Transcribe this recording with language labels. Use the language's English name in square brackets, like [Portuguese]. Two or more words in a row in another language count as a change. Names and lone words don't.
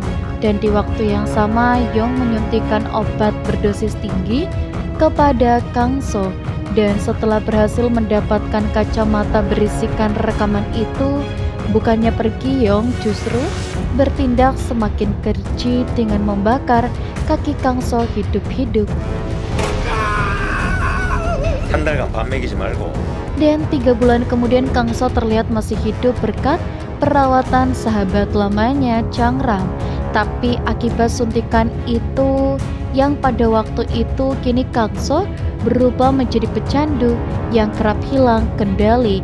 [Indonesian] Dan di waktu yang sama Yong menyuntikkan obat berdosis tinggi kepada Kang So. Dan setelah berhasil mendapatkan kacamata berisikan rekaman itu, bukannya pergi, Yong justru bertindak semakin keji dengan membakar kaki Kang So hidup-hidup. [Korean] 한 달간 밥 먹이지 말고. [Indonesian] Dan 3 bulan kemudian Kang So terlihat masih hidup berkat perawatan sahabat lamanya Chang Ram. Tapi akibat suntikan itu yang pada waktu itu, kini Kang So berubah menjadi pecandu yang kerap hilang kendali.